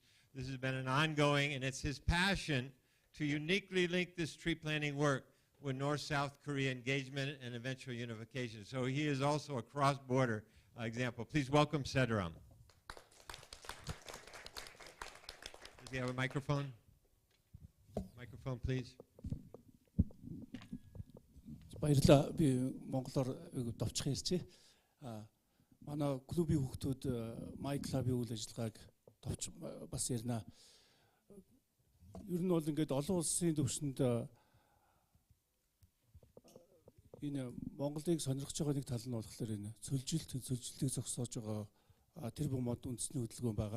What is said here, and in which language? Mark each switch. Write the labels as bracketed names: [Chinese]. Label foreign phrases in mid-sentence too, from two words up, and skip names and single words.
[English] This has been an ongoing, and it's his passion to uniquely link this tree planting work with North-South Korea engagement and eventual unification. So he is also a cross-border example. Please welcome Sadram. Does he have a microphone? Microphone, please. [Mongolian] Баярлалаа. Би Монголоор товчхон ярьчих. Манай клубийн хүүхдүүд My Club-ийн үйл ажиллагааг товч бас ярина. Ер нь бол ингээд олон улсын төвшөнд энэ Монголыг сонирхож байгаа нэг тал нь болохоор энэ цөлжилтийг зогсоож байгаа тэр бүм мод үндэсний хөдөлгөөн байгаа.